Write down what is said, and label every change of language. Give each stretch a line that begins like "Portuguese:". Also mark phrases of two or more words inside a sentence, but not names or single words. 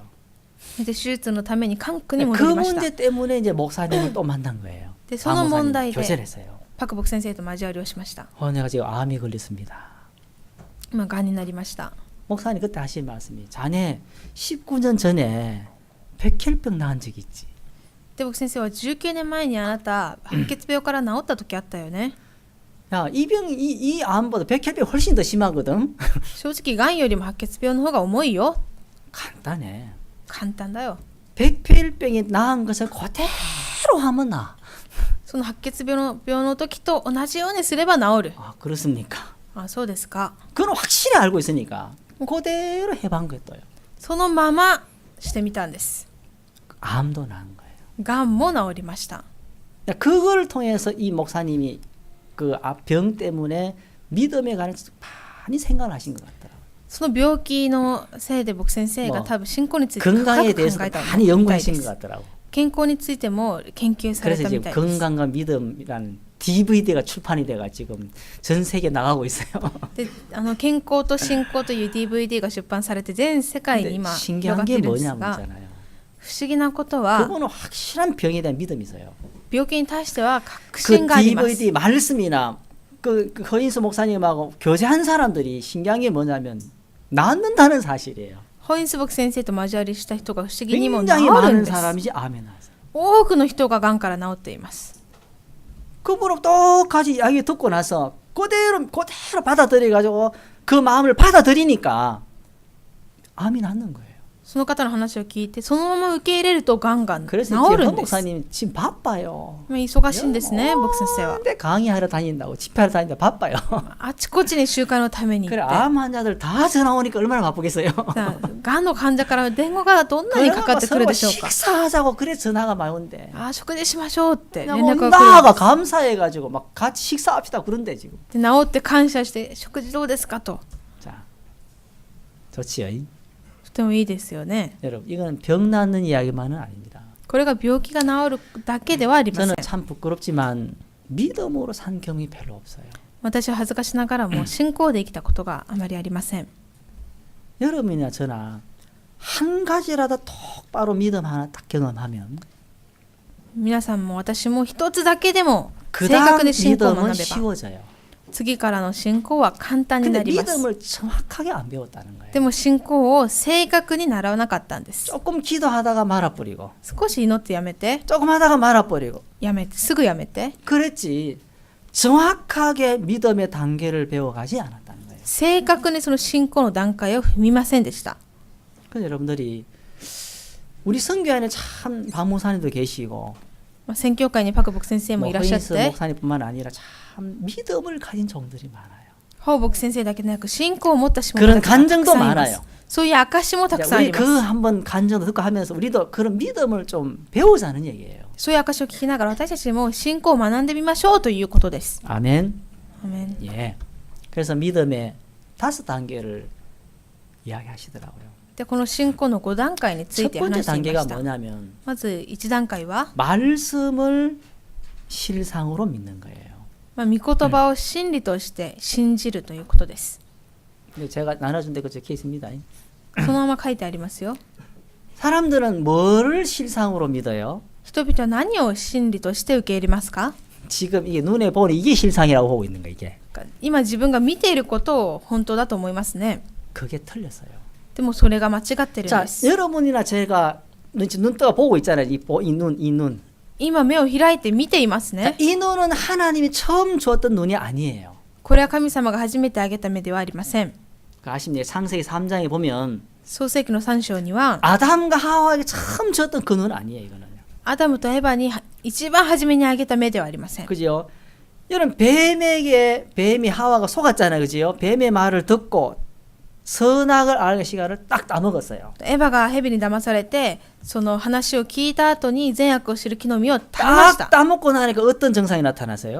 Japanese: で手術のために韓国に
Korean: 그
Japanese: 戻りました。
Korean: 문제 때문에 이제 목사님을 또 만난 거예요.
Japanese: でその問題
Korean: 교제를
Japanese: で
Korean: 했어요.
Japanese: パクボク先生と交わりをしました。
Korean: 내가 지금 암이 걸렸습니다.
Japanese: 今がんになりました。
Korean: 목사님 그때 하신 말씀이 자네 19년 전에 백혈병 나은 적이 있지.
Japanese: で僕先生は19年前にあなた白血病から治った時あったよね。
Korean: 야, 이 병이 이 암보다 백혈병 훨씬 더 심하거든.
Japanese: 正直がんよりも白血病の方が重いよ。
Korean: 간단해.
Japanese: 簡単だよ。
Korean: 백혈병이 나은 것을 그대로 하면 나.
Japanese: その白血病の時と同じようにすれば治る。
Korean: 아, 그렇습니까?
Japanese: あ、そうですか。
Korean: 그건 확실히 알고 있으니까 그대로 해본 거예요.
Japanese: そのまましてみたんです。
Korean: 암도 나은 거예요.
Japanese: がんも治りました。
Korean: 그걸 통해서 이 목사님이 그 병 때문에 믿음에 관한 많이 생각을 하신 것 같더라고요.
Japanese: その病気のせいで僕先生が多分信仰について深く考
Korean: 건강에
Japanese: え
Korean: 대해서
Japanese: たみたい
Korean: 많이
Japanese: で
Korean: 연구하신 것
Japanese: す。
Korean: 같더라고요.
Japanese: 健康についても研究され
Korean: 그래서
Japanese: たみ
Korean: 지금
Japanese: たいです。
Korean: 건강과 믿음이란 DVD가 출판이 돼가 지금 전 세계 나가고 있어요.
Japanese: で健康と信仰という DVD が出版されて全世界に
Korean: 근데
Japanese: 今広が
Korean: 신기한
Japanese: って
Korean: 게
Japanese: いるんです
Korean: 뭐냐면
Japanese: が、
Korean: 있잖아요.
Japanese: 不不思議なことは
Korean: 그거는 확실한 병에 대한 믿음이 있어요.
Japanese: 病気に対しては確
Korean: 그
Japanese: 信があります。
Korean: DVD 말씀이나 그 허인수 목사님하고 교제한 사람들이 신기한 게 뭐냐면 낫는다는 사실이에요.
Japanese: ホインスボク先生と交わりした人が不思議にも治
Korean: 굉장히
Japanese: るん
Korean: 많은
Japanese: です。
Korean: 사람이지 아멘 하세요.
Japanese: 多くの人ががんから治っています。
Korean: 그분은 똑같이 이야기 듣고 나서 그대로 받아들여 가지고 그 마음을 받아들이니까 암이 낫는 거예요.
Japanese: その方の話を聞いてそのまま受け入れるとがんが治
Korean: 그래서 지금
Japanese: る
Korean: 헌
Japanese: んです。
Korean: 목사님 지금 바빠요.
Japanese: 忙しいんですね、牧先生は。
Korean: 근데 강의하러 다닌다고 집회하러 다닌다 바빠요.
Japanese: あちこちに集会のために
Korean: 그래
Japanese: 行って
Korean: 암 환자들 다 전화 오니까 얼마나 바쁘겠어요.
Japanese: がんの患者から電話がどんなにかかってくるでしょうか。
Korean: 식사하자고 그래 전화가 많이 온대.
Japanese: あ食事しましょうって連
Korean: 그냥
Japanese: 絡が来るん
Korean: 온다가
Japanese: です
Korean: 감사해가지고 막 같이 식사합시다 그런데 지금.
Japanese: で治って感謝して食事どうですかと。
Korean: 자, 좋지요.
Japanese: とてもいいですよね。
Korean: 여러분 이거는 병 낫는 이야기만은 아닙니다.
Japanese: これが病気が治るだけではありません。
Korean: 저는 참 부끄럽지만 믿음으로 산 경험이 별로 없어요.
Japanese: 私は恥ずかしながらも信仰で生きたことがあまりありません。
Korean: 여러분이나 저나 한 가지라도 똑바로 믿음 하나 딱 경험하면
Japanese: 皆さんも私も一つだけでも正
Korean: 그다음
Japanese: 確に信仰を学
Korean: 믿음은
Japanese: べば
Korean: 쉬워져요.
Japanese: 次からの信仰は簡単に
Korean: 근데
Japanese: なります。
Korean: 믿음을 정확하게 안 배웠다는 거예요.
Japanese: でも信仰を正確に習わなかったんです。
Korean: 조금 기도하다가 말아버리고
Japanese: 少し祈ってやめて
Korean: 조금 하다가 말아버리고
Japanese: すぐやめて
Korean: 그랬지 정확하게 믿음의 단계를 배워가지 않았다는 거예요.
Japanese: 正確にその信仰の段階を踏みませんでした。
Korean: 그래서 여러분들이 우리 선교회는 참 박 목사님도 계시고
Japanese: 宣教会にパクボク先生も
Korean: 뭐
Japanese: いらっしゃっ
Korean: 허인스
Japanese: て
Korean: 목사님뿐만 아니라 참 믿음을 가진 종들이 많아요.
Japanese: ホーボク先生だけでなく信仰を持ったしも
Korean: 그런
Japanese: たくさんい
Korean: 간증도
Japanese: ます。
Korean: 많아요.
Japanese: そういう証もたく
Korean: 자,
Japanese: さんあ
Korean: 우리
Japanese: りま
Korean: 그
Japanese: す。
Korean: 한번 간증도 듣고 하면서 우리도 그런 믿음을 좀 배우자는 얘기예요.
Japanese: そういう証を聞きながら私たちも信仰を学んでみましょうということです。
Korean: 아멘.
Japanese: アーメン。
Korean: 예. 그래서 믿음의 5단계를 이야기하시더라고요.
Japanese: でこの信仰の5段階につい
Korean: 첫
Japanese: て
Korean: 번째
Japanese: 話してい
Korean: 단계가
Japanese: ました。
Korean: 뭐냐면
Japanese: まず1段階は、
Korean: 말씀을 실상으로 믿는 거예요.
Japanese: 御言葉を真理として信じるということです。
Korean: 근데 제가 나눠준 데 그 적혀 있습니다.
Japanese: そのまま書いてありますよ。
Korean: 사람들은 뭐를 실상으로 믿어요?
Japanese: 人々は何を真理として受け入れますか？
Korean: 지금 이게 눈에 보니 이게 실상이라고 보고 있는 거 이게.
Japanese: 今自分が見ていることを本当だと思いますね。
Korean: 그게 틀렸어요.
Japanese: でもそれが間違ってるん
Korean: 자,
Japanese: です。
Korean: 여러분이나 제가 눈 떠 보고 있잖아요. 이 눈.
Japanese: 今目を開いて見ています
Korean: 자,
Japanese: ね。
Korean: 이 눈은 하나님이 처음 주었던 눈이 아니에요.
Japanese: これは神様が初めてあげた目ではありません。
Korean: 그 아십니까? 창세기 3장에 보면
Japanese: 創世記の3章には
Korean: 아담과 하와에게 처음 주었던 그 눈은 아니에요. 이거는.
Japanese: アダムとエバに一番初めにあげた目ではありません。
Korean: 그죠? 여러분 뱀에게 뱀이 하와가 속았잖아요. 그죠? 뱀의 말을 듣고 선악을 알게 시간을 딱 따먹었어요.
Japanese: エヴァがヘビに騙されてその話を聞いた後に善悪を知る木の実を食べまし
Korean: 딱
Japanese: た。
Korean: 따먹고 나니까 어떤 증상이 나타났어요?